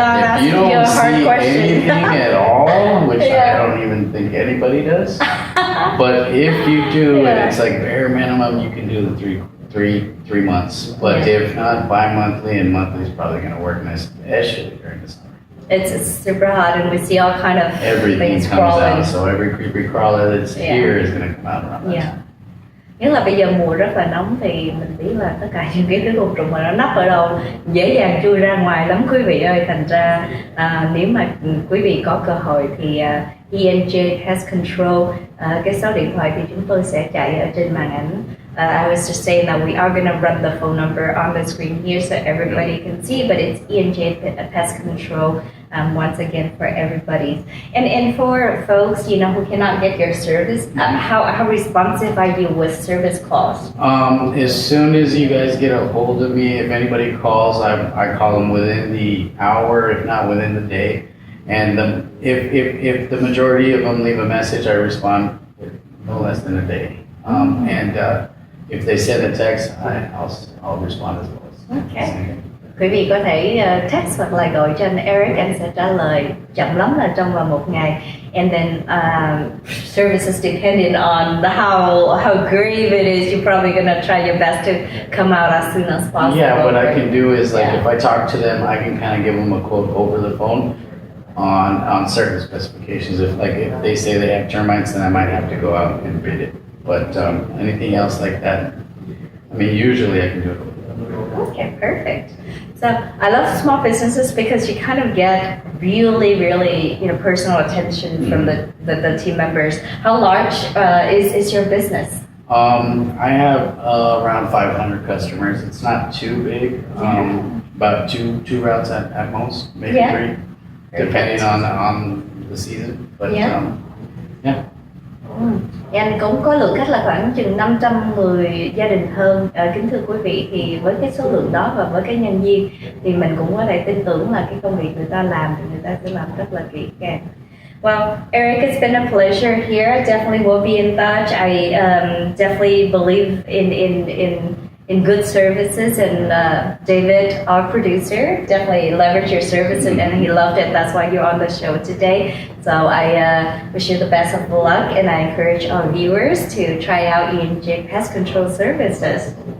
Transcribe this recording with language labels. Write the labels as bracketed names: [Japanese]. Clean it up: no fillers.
[English] have. If you don't see anything at all, which I don't even think anybody does, but if you do, and it's like bare minimum, you can do the three months. But if not, bi-monthly and monthly is probably going to work nice, especially during the summer. It's super hot, and we see all kind of everything things comes crawling out. So every creepy crawler that's here is going to come out around that time. [Vietnamese] Nhất là bây giờ mùa rất là nóng thì mình biết là tất cả những cái thứ côn trùng mà nó nấp ở đâu dễ dàng chui ra ngoài lắm quý vị ơi. Thành ra nếu mà quý vị có cơ hội thì ENJ Pest Control, cái số điện thoại thì chúng tôi sẽ chạy ở trên màn ảnh. [English] I was just saying that we are going to run the phone number on the screen here so everybody can see, but it's ENJ Pest Control. Once again for everybody, and for folks who cannot get your service, how responsive are you with service calls? As soon as you guys get a hold of me, if anybody calls, I call them within the hour, if not within the day. And if the majority of them leave a message, I respond with no less than a day. And if they send a text, I'll respond as well. Okay. [Vietnamese] Quý vị có thể text hoặc là gọi cho anh Eric, anh sẽ trả lời chậm lắm là trong vòng 1 ngày. [English] And then services depending on how grave it is, you're probably gonna try your best to come out as soon as possible. Yeah, what I can do is if I talk to them, I can kind of give them a quote over the phone on certain specifications. If they say they have termites, then I might have to go out and bid it. But anything else like that, I mean, usually I can do it. Okay, perfect. So I love small businesses because you kind of get really personal attention from the team members. How large is your business? I have around 500 customers. It's not too big. About two routes at most, maybe 3, depending on the season. But yeah. [Vietnamese] Anh cũng có lượng khách là khoảng chừng 500 người gia đình hơn. Kính thưa quý vị, thì với cái số lượng đó và với cái nhân viên thì mình cũng có thể tin tưởng là cái công việc người ta làm thì người ta sẽ làm rất là kỹ càng. [English] Well, Eric, it's been a pleasure here. Definitely we'll be in touch. I definitely believe in good services, and David, our producer, definitely leveraged your service and he loved it. That's why you're on the show today. So I wish you the best of luck, and I encourage our viewers to try out ENJ Pest Control services.